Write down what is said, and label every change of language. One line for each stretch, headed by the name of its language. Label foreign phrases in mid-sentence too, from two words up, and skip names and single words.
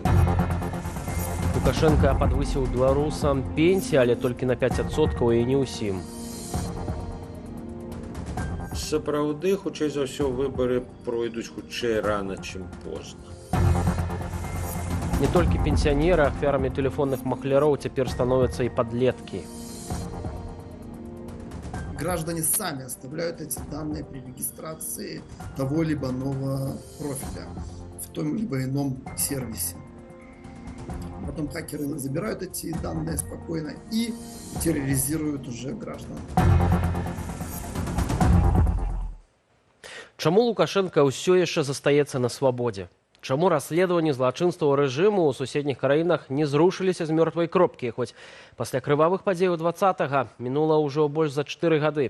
Belarusian: Лукашенко падвысіў беларусам пенсіі, але толькі на 5% і не ўсім. Сапраўды, хутчэй за ўсё, выбары пройдуць хутчэй рана, чым позна. Не толькі пенсіянеры, ахвярамі тэлефонных махляроў цяпер становяцца і падлеткі.
Russian: Граждане сами оставляют эти данные при регистрации того либо иного профиля в том либо ином сервисе. Потом хакеры забирают эти данные спокойно и терроризируют уже граждан.
Belarusian: Чаму Лукашенко ўсё яшчэ застаецца на свабодзе? Чаму расследаванні злачынстваў рэжыму ў суседніх краінах не зрушыліся з мёртвай кропкі, хоць пасля крывавых падзеяў 20-га мінула ўжо больш за 4 гады?